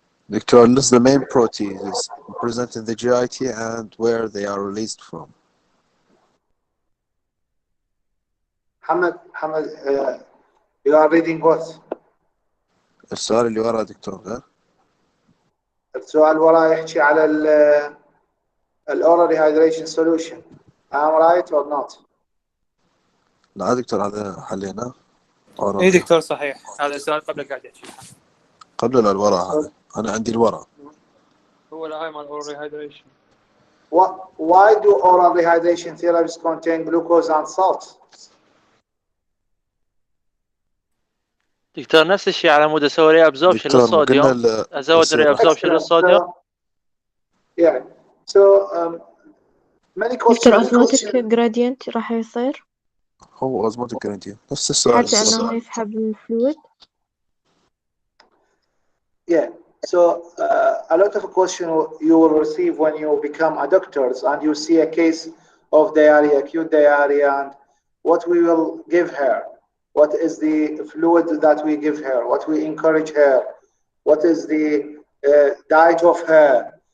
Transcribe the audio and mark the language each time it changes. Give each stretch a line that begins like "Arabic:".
English: Doctor, list the main proteins present in the GIT and where they are released from. Hamad, you are reading what?
Arabic: السؤال اللي وراه دكتور غير؟ السؤال وراه يحكي على oral rehydration solution.
English: Am I right or not?
Arabic: لا دكتور هذا حليناه. اي دكتور صحيح، هذا السؤال قبل قاعد يحكي. قبل الورق هذا، أنا عندي الورق. هو لا هاي مال oral rehydration.
English: Why do oral rehydration therapies contain glucose and salt?
Arabic: دكتور نفس الشيء على مود اسوي ري ابزوربشن للصوديوم، ازود ري ابزوربشن للصوديوم.
English: Yeah. So many questions.
Arabic: دكتور اوزموتيك جرادينت راح يصير؟ هو اوزموتيك جرادينت نفس السؤال. حتى انه يسحب الفلويد.
English: Yeah. So a lot of question you will receive when you become a doctor and you see a case of diarrhea, acute diarrhea, and what we will give her, what is the fluid that we give her, what we encourage her, what is the diet of her.